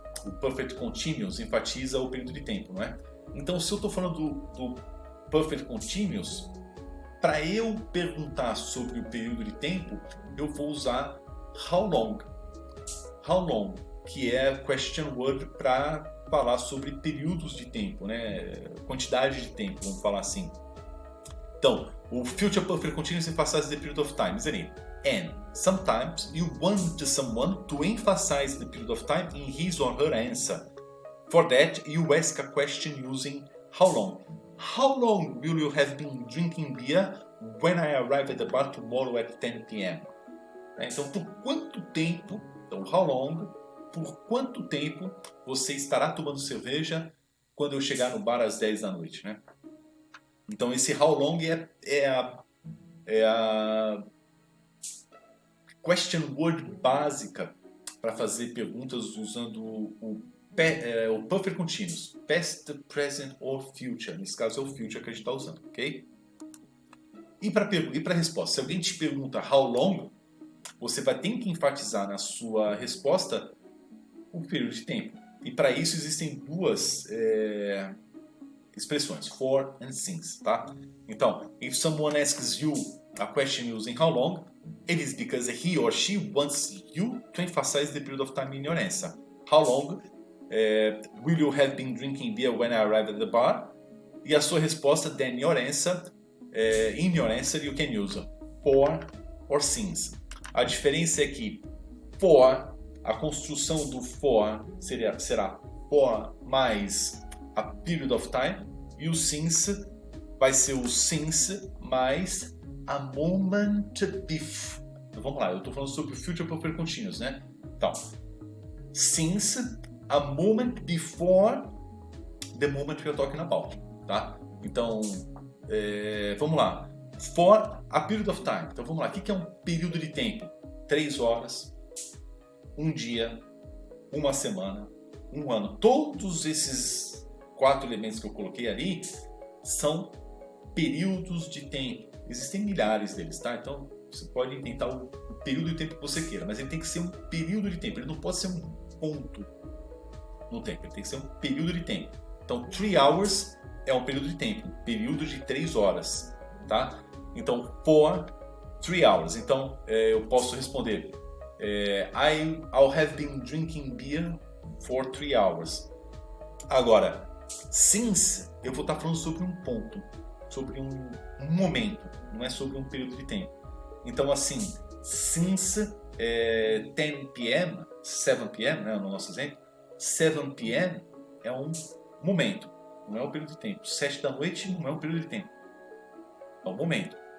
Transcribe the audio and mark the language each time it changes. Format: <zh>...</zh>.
<pt>O Perfect Continuous enfatiza o período de tempo, não é? Então, se eu estou falando do Perfect Continuous, para eu perguntar sobre o período de tempo, eu vou usar how long. How long, que é question word para falar sobre períodos de tempo, né? Quantidade de tempo, vamos falar assim. Então, o</pt> <en>Future Perfect Continuous emphasizes the period of time, isn't it? And sometimes you want someone to emphasize the period of time in his or her answer. For that, you ask a question using how long. How long will you have been drinking beer when I arrive at the bar tomorrow at 10 p.m.?</en> <pt>Então, por quanto tempo? Então, how long? Por quanto tempo você estará tomando cerveja quando eu chegar no bar às 10 da noite, né? Então esse how long é a</pt> <en>question word</en> <pt>básica para fazer perguntas usando o perfect continuous,</pt> <en>past, present or future.</en> <pt>Nesse caso é o future que a gente está usando, ok? E para a resposta, se alguém te pergunta how long, você vai ter que enfatizar na sua resposta o período de tempo. E para isso existem duas expressões,</pt> <en>for and since,</en> <pt>tá? Então,</pt> <en>if someone asks you a question using how long, it is because he or she wants you to emphasize the period of time in your answer. How long will you have been drinking beer when I arrived at the bar?</en> <pt>E a sua resposta,</pt> <en>then your answer, in your answer you can use for or since.</en> <pt>A diferença é que for, a construção do for será for mais</pt> <en>a period of time,</en> <pt>e o since vai ser o since mais</pt> <en>a moment before.</en> <pt>Então, vamos lá, eu estou falando sobre o Future Perfect Continuous, né? Então,</pt> <en>since a moment before the moment we are talking about,</en> <pt>tá? Então, vamos lá.</pt> <en>For a period of time.</en> <pt>Então, vamos lá. O que é um período de tempo? 3 horas, um dia, uma semana, um ano. Todos esses 4 elementos que eu coloquei ali são períodos de tempo. Existem milhares deles, tá? Então você pode inventar o período de tempo que você queira, mas ele tem que ser um período de tempo. Ele não pode ser um ponto no tempo. Ele tem que ser um período de tempo. Então</pt> <en>3 hours</en> <pt>é um período de tempo, um período de 3 horas, tá? Então</pt> <en>for 3 hours.</en> <pt>Então eu posso responder</pt> <en>I'll have been drinking beer for 3 hours.</en> <pt>Agora, since, eu vou estar falando sobre um ponto, sobre um momento, não é sobre um período de tempo. Então, assim,</pt> <en>since 10 p.m., 7 p.m.,</en> <pt>né, no nosso exemplo, 7 p.m. é um momento, não é um período de tempo. 7 da noite não é um período de tempo, é um momento.</pt>